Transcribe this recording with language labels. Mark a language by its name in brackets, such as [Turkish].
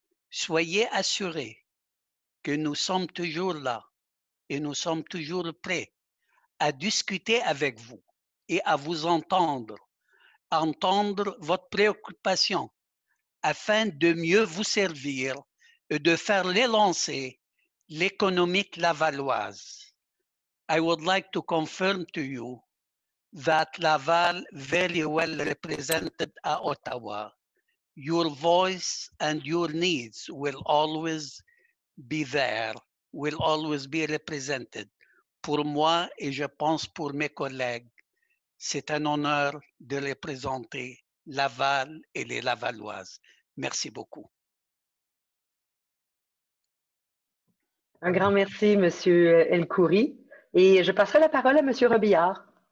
[French] Soyez assurés que nous sommes toujours là et nous sommes toujours prêts à discuter avec vous et à vous entendre votre préoccupation afin de mieux vous servir et de faire l'élancer l'économique lavalloise. [English] I would like to confirm to you that Laval very well represented at Ottawa. Your voice and your needs will always be there, will always be represented. [French] Pour moi et je pense pour mes collègues, c'est un honneur de représenter Laval et les Lavalloises. Merci beaucoup. Un grand merci, Monsieur El-Khoury. Et je passerai la parole à Monsieur Robillard.